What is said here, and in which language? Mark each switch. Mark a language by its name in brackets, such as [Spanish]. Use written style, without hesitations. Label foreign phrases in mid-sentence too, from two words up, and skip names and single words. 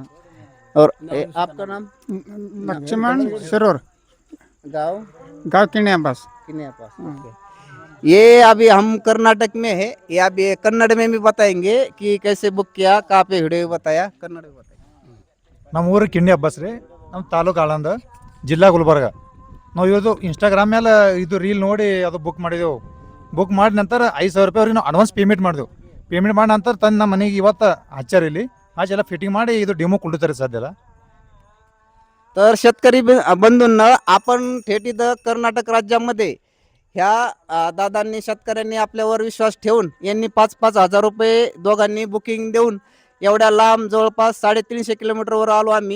[Hindi] और आपका नाम? लक्ष्मण सरोर, गाँव गाँव किण्या बस। किन्ने पास। ओके। ये अभी हम कर्नाटक में है, ये अभी कन्नड़ में भी बताएंगे कि कैसे बुक किया, कहाँ पे वीडियो बताया, कन्नड़ में बताएंगे। [Kannada] ನಮ್ಮ ಊರು ಕಿಂಡಿ ಹಬ್ಬಸ್ ರೀ. ನಮ್ಮ ತಾಲೂಕು ಆಳಂದ, ಜಿಲ್ಲಾ ಗುಲ್ಬರ್ಗ. ನಾವು ಇವತ್ತು ಇನ್ಸ್ಟಾಗ್ರಾಮ್ ಮೇಲೆ ಇದು ರೀಲ್ ನೋಡಿ ಅದು ಬುಕ್ ಮಾಡಿದೆವು. ಬುಕ್ ಮಾಡಿ ನಂತರ 5,000 ರೂಪಾಯಿ ಅವ್ರಿಗೆ ನಾವು [English] advance payment [Kannada] ಮಾಡಿದೆವು. ಪೇಮೆಂಟ್ ಮಾಡಿ ನಂತರ ತಂದು ನಮ್ಮ ಮನೆಗೆ ಇವತ್ತು ಹಚ್ಚಾರ ಇಲ್ಲಿ ಎಲ್ಲ ಫಿಟ್ಟಿಂಗ್ ಮಾಡಿ ಇದು ಡೆಮೋ ಕೊಡ್ತಾರೆ ಸದ್ಯಲ್ಲ. [Marathi] तर शेतकरी बंधूंना आपण थेट इथं कर्नाटक राज्यामध्ये ह्या दादांनी शेतकऱ्यांनी आपल्यावर विश्वास ठेवून यांनी 5-5 हजार रुपये दोघांनी बुकिंग देऊन एवढ्या लांब जवळपास 350 किलोमीटरवर आलो आम्ही.